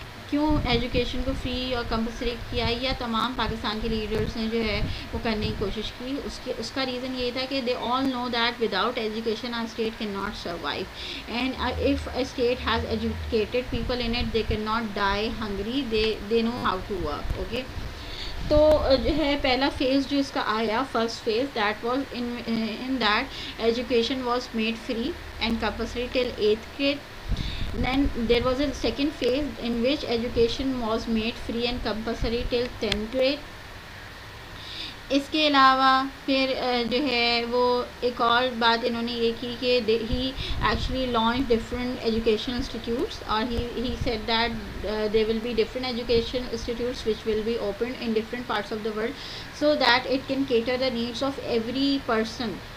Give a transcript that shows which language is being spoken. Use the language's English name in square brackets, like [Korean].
[Urdu] کیوں ایجوکیشن کو فری اور کمپلسری کیا, یا تمام پاکستان کے لیڈرس نے جو ہے وہ کرنے کی کوشش کی, اس کا ریزن یہ تھا کہ [English] They all know that without education our state can not survive, and if a state has educated people in it they can not die hungry, they know how to work. Okay, [Urdu] تو جو ہے پہلا فیز جو اس کا آیا, [English] First phase, that was in that education was made free and compulsory till 8th grade. Then there was a second phase in which education was made free and compulsory till 10th grade. [Urdu] اس کے علاوہ پھر جو ہے وہ ایک اور بات انہوں نے یہ کی کہ [English] ہی actually launch different educational institutes, اور ہی said that they will be different education institutes which will be open in different parts of the world, so that it can cater the needs of every person.